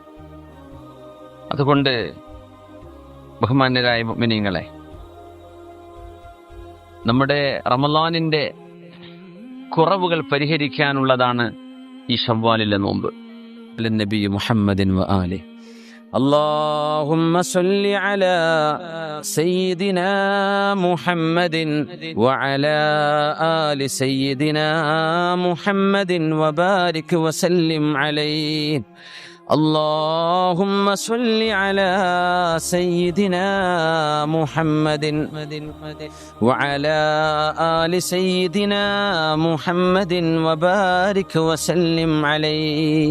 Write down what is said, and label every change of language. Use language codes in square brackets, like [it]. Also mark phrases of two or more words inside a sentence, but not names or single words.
[ml] അതുകൊണ്ട് ബഹുമാന്യരായ മുഅ്മിനീങ്ങളെ, നമ്മുടെ റമളാനിന്റെ കുറവുകൾ പരിഹരിക്കാനുള്ളതാണ് ഈ ശവ്വാലിലെ നോമ്പ്. [ar] نبي محمد و آله اللهم صل على سيدنا محمد وعلى آل سيدنا محمد وبارك وسلم عليه. اللهم صل على سيدنا محمد وعلى آل سيدنا محمد وبارك وسلم عليه.